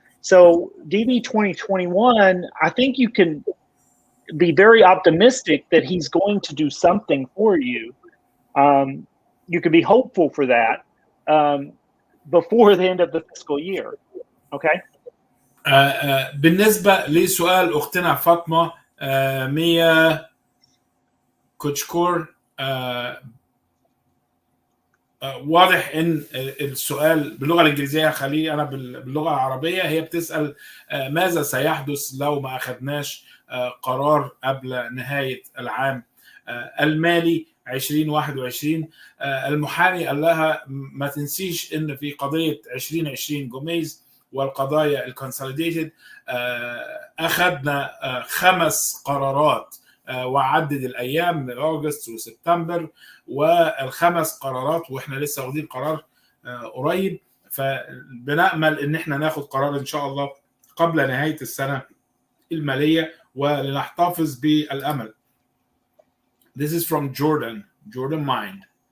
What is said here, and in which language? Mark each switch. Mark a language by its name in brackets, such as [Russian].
[English] So DV 2021, I think you can be very optimistic that he's going to do something for you. You can be hopeful for that before the end of the fiscal year. Okay. [Arabic] بالنسبة لسؤال أختنا فاطمة ميا كوتشكور، واضح ان السؤال باللغه الانجليزيه، خليه انا باللغه العربيه. هي بتسال ماذا سيحدث لو ما اخذناش قرار قبل نهايه العام المالي 2021. المحامي قال لها ما تنسيش ان في قضيه 2020 جوميز والقضايا الكونسوليديتد اخذنا 5 قرارات وعدد الايام من اغسطس وسبتمبر، وال5 قرارات واحنا لسه واخدين قرار قريب. فبنأمل ان احنا ناخد قرار ان شاء الله قبل نهاية السنة المالية ولنحتفظ بالأمل. [English] This is from Jordan Mind.